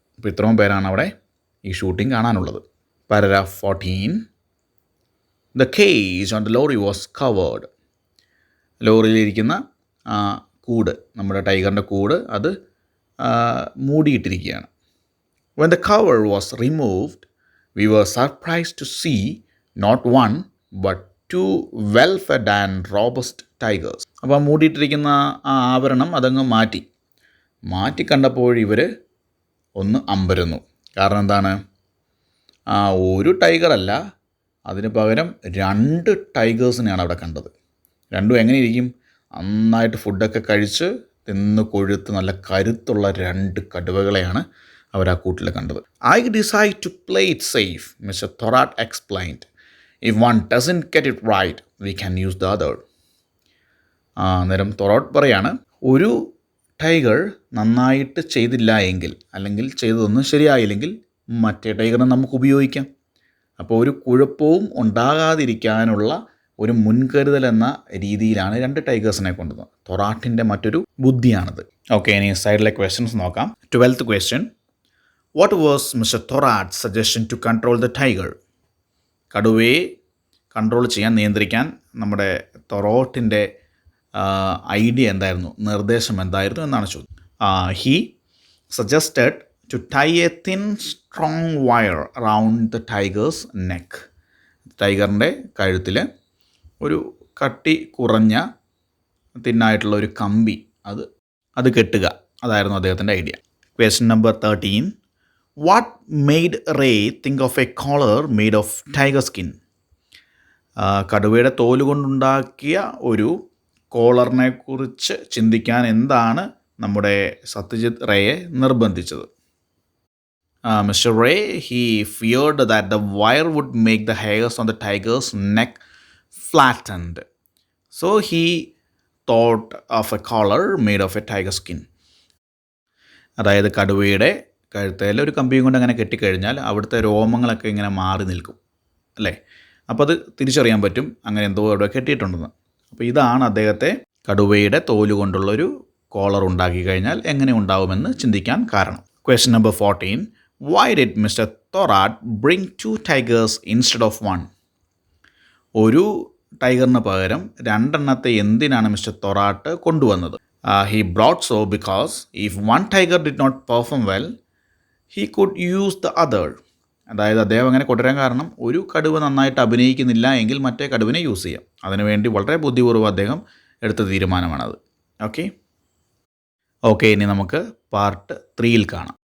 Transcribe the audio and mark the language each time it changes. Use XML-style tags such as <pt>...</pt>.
<ml>അപ്പോൾ ഇത്രയും പേരാണ് അവിടെ ഈ ഷൂട്ടിംഗ് കാണാനുള്ളത്. Paragraph 14.</ml> <en>The cage on the lorry was covered.</en> <ml>ലോറിയിലിരിക്കുന്ന കൂട്, നമ്മുടെ ടൈഗറിൻ്റെ കൂട്, അത് മൂടിയിട്ടിരിക്കുകയാണ്.</ml> <en>When the cover was removed, we were surprised to see not one but 2 well-fed and robust tigers.</en> <ml>അപ്പോൾ മൂടിയിട്ടിരിക്കുന്ന ആ ആവരണം അതങ്ങ് മാറ്റി കണ്ടപ്പോൾ ഇവർ ഒന്ന് അമ്പരന്നു. കാരണം എന്താണ്? ഒരു ടൈഗറല്ല, അതിന് പകരം 2 ടൈഗേഴ്സിനെയാണ് അവിടെ കണ്ടത്. രണ്ടും എങ്ങനെ ഇരിക്കും? നന്നായിട്ട് ഫുഡൊക്കെ കഴിച്ച് തിന്ന് കൊഴുത്ത് നല്ല കരുത്തുള്ള 2 കടുവകളെയാണ് അവർ ആ കൂട്ടിൽ കണ്ടത്.</ml> <en>I decide to play it safe, Mr. Thorat explained. If one doesn't get it right, we can use the other.</en> <ml>അന്നേരം തൊറാട്ട് പറയാണ്, ഒരു ടൈഗർ നന്നായിട്ട് ചെയ്തില്ല എങ്കിൽ, അല്ലെങ്കിൽ ചെയ്തതൊന്നും ശരിയായില്ലെങ്കിൽ മറ്റേ ടൈഗറിനെ നമുക്ക് ഉപയോഗിക്കാം. അപ്പോൾ ഒരു കുഴപ്പവും ഉണ്ടാകാതിരിക്കാനുള്ള ഒരു മുൻകരുതൽ എന്ന രീതിയിലാണ് 2 ടൈഗേഴ്സിനെ കൊണ്ടുവന്നത്. തൊറാട്ടിൻ്റെ മറ്റൊരു ബുദ്ധിയാണത്. ഓക്കെ, ഇനി സൈഡിലെ ക്വസ്റ്റ്യൻസ് നോക്കാം.</ml> <en>12th question. What was Mr. Thorat's suggestion to control the tiger?</en> <ml>കടുവയെ കൺട്രോൾ ചെയ്യാൻ, നിയന്ത്രിക്കാൻ നമ്മുടെ തൊറാട്ടിൻ്റെ ഐഡിയ എന്തായിരുന്നു, നിർദ്ദേശം എന്തായിരുന്നു എന്നാണ് ചോദ്യം.</ml> <en>He suggested to tie a thin strong wire around the tiger's neck.</en> <ml>ടൈഗറിൻ്റെ കഴുത്തിൽ ഒരു കട്ടി കുറഞ്ഞ തിന്നായിട്ടുള്ള ഒരു കമ്പി അത് കെട്ടുക, അതായിരുന്നു അദ്ദേഹത്തിൻ്റെ idea.</ml> <en>Question number 13. What made Ray think of a collar made of tiger skin?</en> <ml>കടുവയുടെ തോല് കൊണ്ടുണ്ടാക്കിയ ഒരു കോളറിനെ കുറിച്ച് ചിന്തിക്കാൻ എന്താണ് നമ്മുടെ Satyajit റേയെ നിർബന്ധിച്ചത്?</ml> <en>Mr. Ray, he feared that the wire would make the hairs on the tiger's neck flattened. So he thought of a collar made of a tiger skin.</en> <ml>അതായത് കടുവയുടെ കഴുത്തേൽ ഒരു കമ്പിയും കൊണ്ട് അങ്ങനെ കെട്ടിക്കഴിഞ്ഞാൽ അവിടുത്തെ രോമങ്ങളൊക്കെ ഇങ്ങനെ മാറി നിൽക്കും, അല്ലേ? അപ്പോൾ അത് തിരിച്ചറിയാൻ പറ്റും അങ്ങനെ എന്തോ അവിടെ കെട്ടിയിട്ടുണ്ടെന്ന്. അപ്പോൾ ഇതാണ് അദ്ദേഹത്തെ കടുവയുടെ തോല് കൊണ്ടുള്ളൊരു കോളർ ഉണ്ടാക്കി കഴിഞ്ഞാൽ എങ്ങനെ ഉണ്ടാവുമെന്ന് ചിന്തിക്കാൻ കാരണം.</ml> <en>Question number 14. Why did Mr. Thorat bring 2 tigers instead of 1?</en> <ml>ഒരു ടൈഗറിന് പകരം 2 എണ്ണത്തെ എന്തിനാണ് മിസ്റ്റർ തൊറാട്ട് കൊണ്ടുവന്നത്?</ml> <en>He brought so because if one tiger did not perform well, he could use the other.</en> <ml>അതായത് അദ്ദേഹം അങ്ങനെ കൊണ്ടുവരാൻ കാരണം, ഒരു കടുവ നന്നായിട്ട് അഭിനയിക്കുന്നില്ല എങ്കിൽ മറ്റേ കടുവിനെ യൂസ് ചെയ്യാം. അതിനുവേണ്ടി വളരെ ബുദ്ധിപൂർവ്വം അദ്ദേഹം എടുത്ത തീരുമാനമാണത്. ഓക്കെ, ഇനി നമുക്ക് പാർട്ട് 3 കാണാം.</ml>